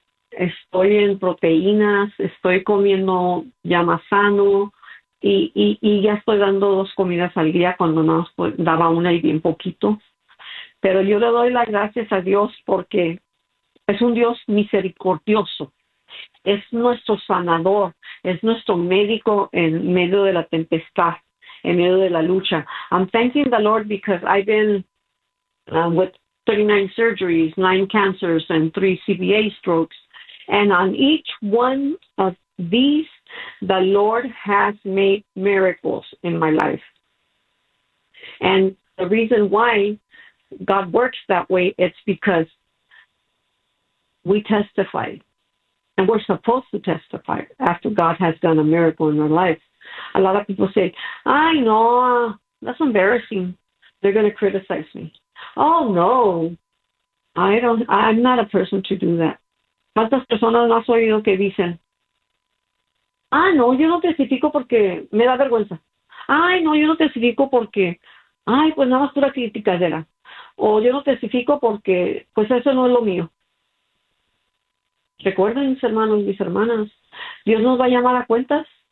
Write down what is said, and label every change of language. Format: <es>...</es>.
<es>Estoy en proteínas, estoy comiendo ya más sano y ya estoy dando 2 comidas al día cuando nada más, pues, daba una y bien poquito. Pero yo le doy las gracias a Dios porque es un Dios misericordioso, es nuestro sanador, es nuestro médico en medio de la tempestad, en medio de la lucha.</es> <en>I'm thanking the Lord because I've been with 39 surgeries, 9 cancers, and 3 CVA strokes. And on each one of these, the Lord has made miracles in my life. And the reason why God works that way, it's because we testify, and we're supposed to testify after God has done a miracle in our life. A lot of people say, I know, that's embarrassing. They're going to criticize me. Oh, no, I'm not a person to do that.</en> <es>¿Cuántas personas no has oído que dicen? Ah, no, yo no testifico porque me da vergüenza. Ay, no, yo no testifico porque, ay, pues nada más pura criticadera. O yo no testifico porque, pues eso no es lo mío. Recuerden, mis hermanos, mis hermanas, Dios nos va a llamar a cuentas.</es>